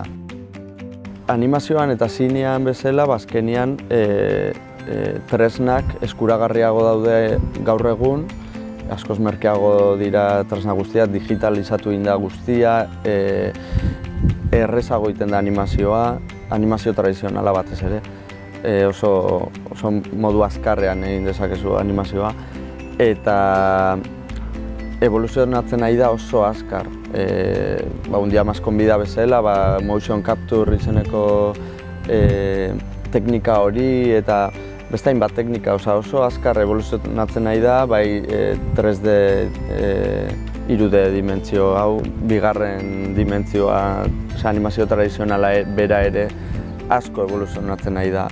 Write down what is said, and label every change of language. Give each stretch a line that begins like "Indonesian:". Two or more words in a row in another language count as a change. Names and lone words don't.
Basque: Animazioan eta zinean bezala, azkenean tresnak eskuragarriago daude gaur egun, askoz merkeago dira tresna guztiak, digitalizatu inda guztia, errezago egiten da animazioa, animazio tradizionala batez ere. oso modu azkarrean egin dezakezu animazioa, eta evoluzionatzen nahi da oso azkar. Un dia más con vida bezala,
English: motion capture
Basque: izeneko teknika hori eta beste hainbat teknika, oso azkar evoluzionatzen nahi da, bai 3D 3D dimentsio hau, bigarren dimentsioa, animazio tradizionala bera ere asko evoluzionatzen nahi da.